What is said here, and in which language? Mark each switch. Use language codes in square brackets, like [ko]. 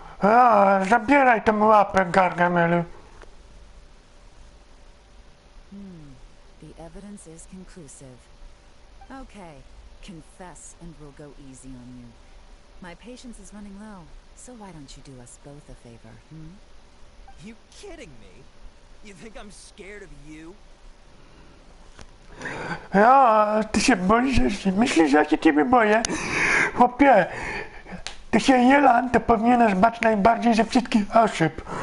[pl] A, zabieraj tę łapę, Gargamelu. [en] The evidence is conclusive. Okay, confess and we'll go easy on you. My patience is running low, so why don't you do us both a favor, hmm? You kidding me? You think I'm scared of you? [pl] Ja, ty się boisz, myślisz, że ja się ciebie boję? Chłopie, ty się Jelan, to powinieneś bać najbardziej ze wszystkich osób.